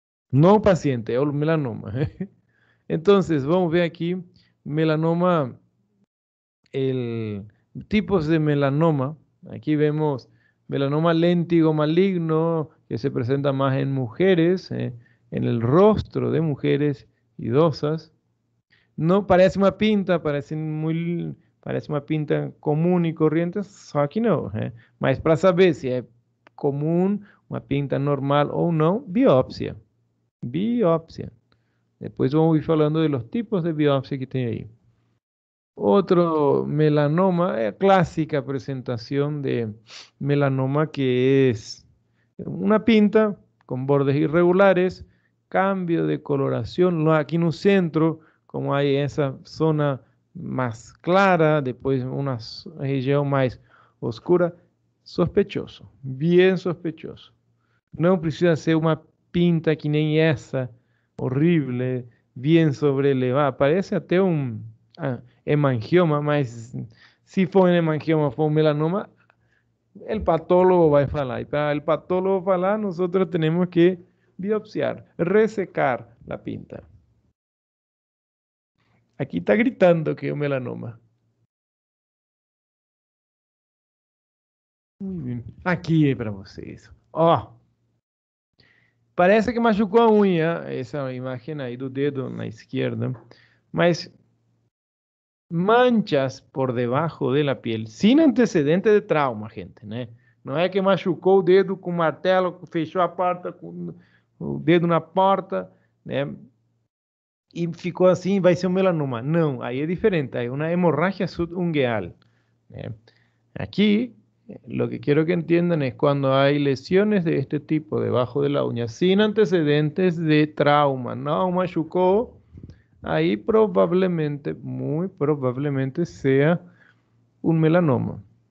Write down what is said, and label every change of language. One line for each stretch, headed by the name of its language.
Spanish: No paciente, es un melanoma. Entonces, vamos a ver aquí melanoma, el tipos de melanoma. Aquí vemos melanoma léntigo maligno que se presenta más en mujeres, en el rostro de mujeres idosas. No parece una pinta,
Portuguese: parece uma pinta comum e
Spanish: corriente,
Portuguese: só que não. Mas para saber se é comum, uma pinta normal ou não, biópsia. Biópsia. Depois vamos ir falando
Spanish: de los tipos de biopsia
Portuguese: que tem aí.
Spanish: Otro melanoma, clásica presentación de melanoma que es una pinta con bordes irregulares, cambio de coloración, aquí en un centro, como hay esa zona más clara, después una región más oscura, sospechoso, bien sospechoso.
Portuguese: Não precisa ser uma pinta que nem essa,
Spanish: horrible, bien sobrelevada.
Portuguese: Parece até um hemangioma, mas se for um hemangioma, for um melanoma,
Spanish: el patólogo
Portuguese: vai falar.
Spanish: Y para el patólogo
Portuguese: falar,
Spanish: nosotros tenemos que biopsiar, resecar la pinta. Aquí está gritando que es un melanoma. Muy bien.
Portuguese: Aqui é para vocês. Ó, parece que machucou a unha, essa imagem aí do dedo na esquerda, mas manchas
Spanish: por debajo de la piel, sin antecedente de trauma,
Portuguese: gente, né? Não é que machucou o dedo com martelo, fechou a porta com o dedo na porta, né? E ficou assim, vai ser um melanoma. Não, aí é diferente, é uma hemorragia subungueal, né?
Spanish: Aquí, lo que quiero que entiendan es cuando hay lesiones de este tipo debajo de la uña, sin antecedentes de trauma, no
Portuguese: machucó,
Spanish: ahí probablemente, muy probablemente sea un melanoma.